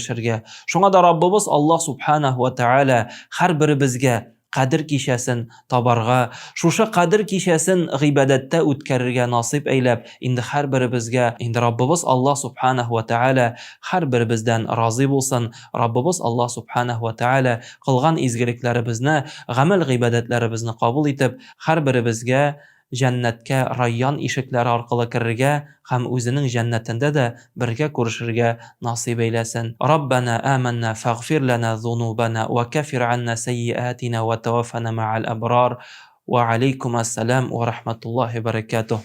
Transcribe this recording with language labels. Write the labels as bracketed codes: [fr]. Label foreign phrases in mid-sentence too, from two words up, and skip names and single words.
[tt] Шуңа да Раббыбыз Аллаһ [ar] سبحانه وتعالى [tt] һәр беребезгә кадер кичәсен табарга, шушы кадер кичәсен гыйбадәттә үткәрергә насыйп әйләп, инде һәрберебезгә, инде Раббыбыз Аллаһ [ar] سبحانه وتعالى [tt] һәрберебездән разый булсын. Раббыбыз Аллаһ [ar] سبحانه وتعالى [tt] кылган изгелекләребезне, гамәл гыйбадәтләребезне кабул итеп, һәрберебезгә җәннәткә райян ишекләре аркылы керергә һәм үзенең җәннәтендә дә бергә күрешергә насыйп әйләсен. [ar] ربنا آمنا فاغفر لنا ذنوبنا وكفر عنا سيئاتنا وتوفنا مع الأبرار. وعليكم السلام ورحمة الله وبركاته.